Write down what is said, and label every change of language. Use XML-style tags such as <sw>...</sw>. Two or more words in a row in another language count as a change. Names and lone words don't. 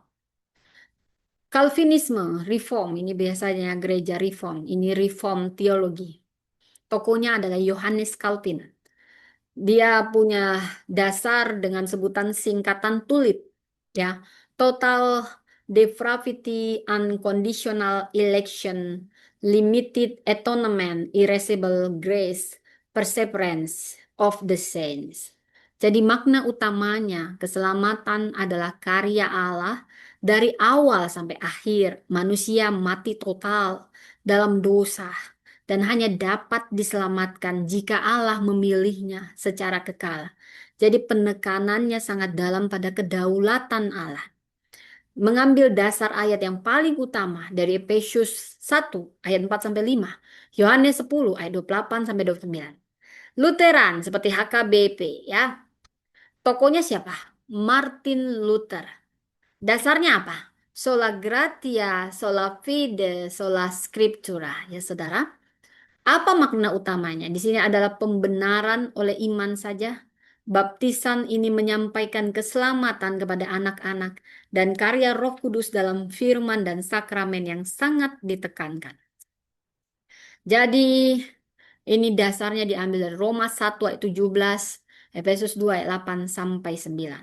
<id>Calvinisme, Reform, ini biasanya gereja Reform, ini Reform teologi. Tokohnya adalah Yohanes Calvin. Dia punya dasar dengan sebutan singkatan TULIP, ya.</id> <en>Total Depravity, Unconditional Election, Limited Atonement, Irreversible Grace, Perseverance of the Saints.</en> <id>Jadi makna utamanya keselamatan adalah karya Allah dari awal sampai akhir. Manusia mati total dalam dosa dan hanya dapat diselamatkan jika Allah memilihnya secara kekal. Jadi penekanannya sangat dalam pada kedaulatan Allah. Mengambil dasar ayat yang paling utama dari Efesus 1 ayat 4 sampai 5, Yohanes 10 ayat 28 sampai 29. Lutheran seperti HKBP, ya. Tokonya siapa? Martin Luther. Dasarnya apa?</id> <la>Sola gratia, sola fide, sola scriptura,</la> <id>ya saudara. Apa makna utamanya? Di sini adalah pembenaran oleh iman saja. Baptisan ini menyampaikan keselamatan kepada anak-anak dan karya Roh Kudus dalam firman dan sakramen yang sangat ditekankan. Jadi ini dasarnya diambil dari Roma 1 ayat 17, Efesus 2 ayat 8 sampai 9.</id>